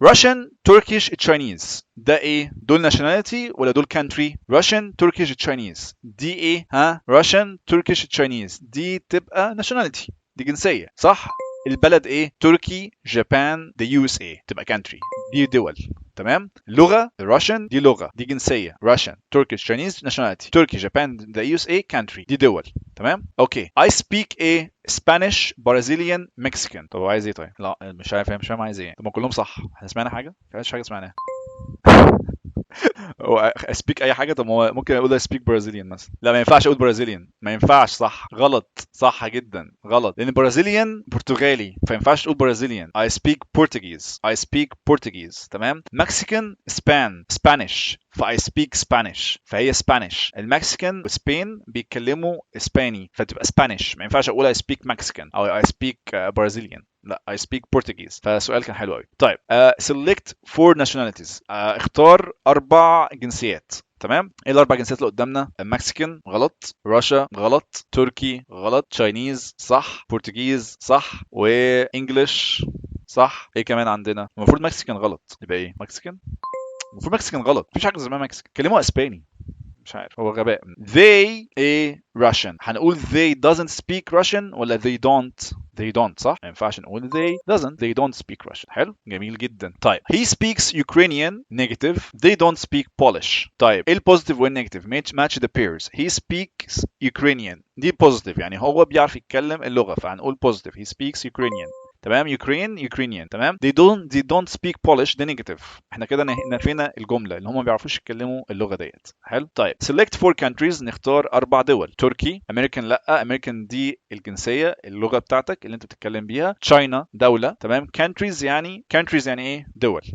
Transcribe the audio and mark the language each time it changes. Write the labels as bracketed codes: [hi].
[ar] Russian Turkish Chinese ده ايه؟ دول nationality ولا دول country؟ Russian Turkish Chinese دي ايه؟ ها؟ Russian Turkish Chinese دي تبقى nationality، دي جنسيه صح؟ البلد ايه؟ تركي، جابان، the USA تبقى country، دي دول. تمام. اللغه الروشن دي لغه، دي جنسيه Russian Turkish Chinese nationality. تركي، جابان، the USA country، دي دول. تمام. اوكي. [en] I speak [ar] ايه؟ [en] Spanish Brazilian Mexican. [ar] طب هو عايز ايه طيب؟ لا مش فاهم عايز ايه. طب ما كلهم صح. احنا سمعنا حاجه؟ مفيش حاجه سمعناها. هو اسبيك اي حاجه. طب هو ممكن اقول اسبيك برازيليان مثلا. لا ما ينفعش اقول برازيليان، ما ينفعش. صح غلط. صح جدا غلط، لان برازيليان برتغالي، فما ينفعش تقول برازيليان. [en] I speak Portuguese. I speak Portuguese. [ar] تمام. [en] Mexican Spanish. I speak Spanish. [ar] فهي Spanish. المكسيكان وسبين بيتكلموا اسباني، فتبقى Spanish. ما ينفعش اقول [en] I speak Mexican [ar] او [en] I speak Brazilian. [ar] لا [en] I speak Portuguese. [ar] فالسؤال كان حلو قوي. [en] طيب select 4 nationalities. [ar] اختار 4 جنسيات. تمام. ايه الاربع جنسيات اللي قدامنا؟ مكسيكان غلط، روسيا غلط، تركي غلط، تشاينيز صح، برتغيز صح، وانجلش صح. ايه كمان عندنا؟ المفروض مكسيكان غلط، يبقى ايه؟ مكسيكان. المفروض مكسيكان غلط، مفيش حاجه اسمها مكسيكان، كلموها اسباني. مش عارف، هو غباء. [en] they a Russian. هنقول they doesn't speak Russian ولا they don't صح؟ [ar] ما ينفعش نقول [en] they don't speak Russian. [ar] حلو جميل جدا. [en] طيب he speaks Ukrainian negative. they don't speak Polish. [ar] طيب ايه البوزيتيف والنيجاتيف؟ match the pairs. [en] he speaks Ukrainian [ar] دي بوزيتيف، يعني هو بيعرف يتكلم اللغة، فهنقول positive he speaks Ukrainian. تمام. Ukrainian. تمام. [en] they don't speak Polish [ar] ده نيجاتيف. احنا كده نفينا الجمله اللي هم ما بيعرفوش يتكلموا اللغه ديت. حلو. [en] طيب select 4 countries. [ar] نختار 4 دول. تركي. American لا، American دي الجنسيه، اللغه بتاعتك اللي انت بتتكلم بيها. China دوله. تمام. countries يعني ايه؟ دول.